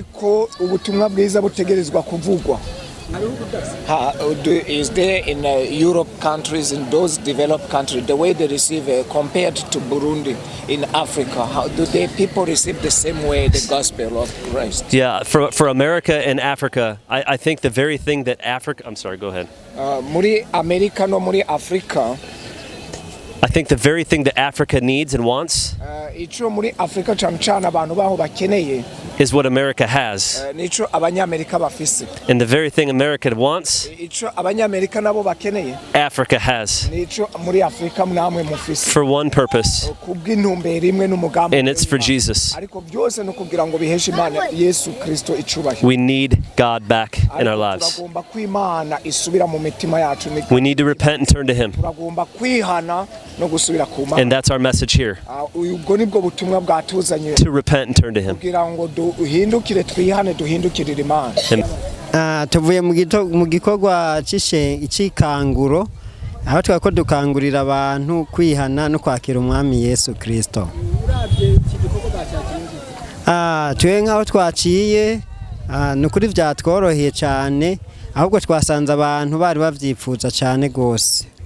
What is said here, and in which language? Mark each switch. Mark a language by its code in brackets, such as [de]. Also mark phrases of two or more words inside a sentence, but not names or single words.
[en] Is there in Europe countries, in those developed countries, the way they receive compared to Burundi in Africa? How do people receive the same way the gospel of Christ? Yeah, for America and Africa, I think the very thing that Africa... I'm sorry, go ahead. [rn] Muri America no muri Africa. [en] I think the very thing that Africa needs and wants is what America has. And the very thing America wants, Africa has. For one purpose. And it's for Jesus. We need God back in our lives. We need to repent and turn to Him. And that's our message here. To repent and turn to Him. [rn] Tuvuye mu gikorwa c'ikanguro aho twako dukangurira abantu kwihana no kwakira umwami Yesu Kristo. Twe nkaho twaciye nukuri vyatworoheye cyane ahubwo twasanze abantu bari bavyipfuza cyane gose.